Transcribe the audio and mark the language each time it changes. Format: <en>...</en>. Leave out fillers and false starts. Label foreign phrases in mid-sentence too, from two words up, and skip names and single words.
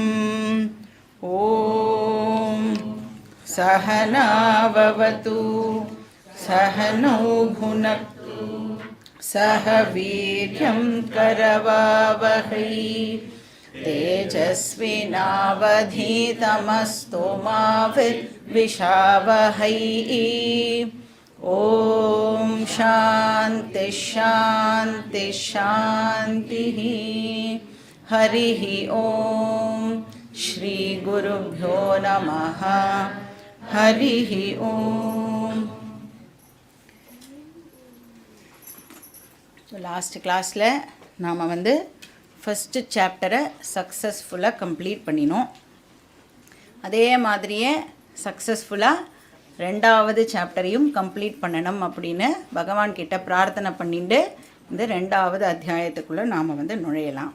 <sa>ॐ सहनाववतु सहनौ भुनक्तु सह वीर्यं करवावहै तेजस्विनावधीतमस्तु मा विद्विषावहै। ॐ शान्ति शान्ति शान्तिः। हरिः ॐ श्री गुरुभ्यो नमः। हरिः ॐ।</sa> <en>last class</en> <ta>நாம்</ta> <en>first chapter successfully complete</en> <ta>பண்ணினோம். அதே மாதிரியே சக்ஸஸ்ஃபுல்லாக ரெண்டாவது</ta> <en>chapter complete</en> <ta>பண்ணணும் அப்படின்னு பகவான்கிட்ட பிரார்த்தனை பண்ணிட்டு இந்த ரெண்டாவது அத்தியாயத்துக்குள்ளே நாம் நுழையலாம்.</ta>